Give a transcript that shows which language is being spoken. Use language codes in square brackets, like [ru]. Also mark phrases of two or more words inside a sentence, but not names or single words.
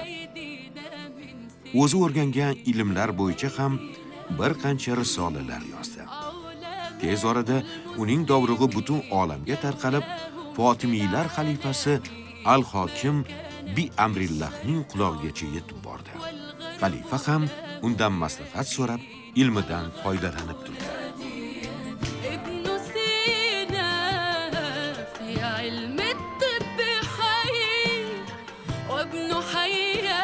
[uz] O'zi o'rgangan ilmlar bo'yicha ham bir qancha risolalar yozdi. Tez orada uning dovrug'i butun olamga tarqalib, Fotimiylar xalifasi Al-Hokim bi Amrillahning qulog'igacha yetib bordi. Xalifa ham undan maslahat so'rab, ilmidan foydalanib turdi. [ar] ابن سينا في علم الطب حي وابن حي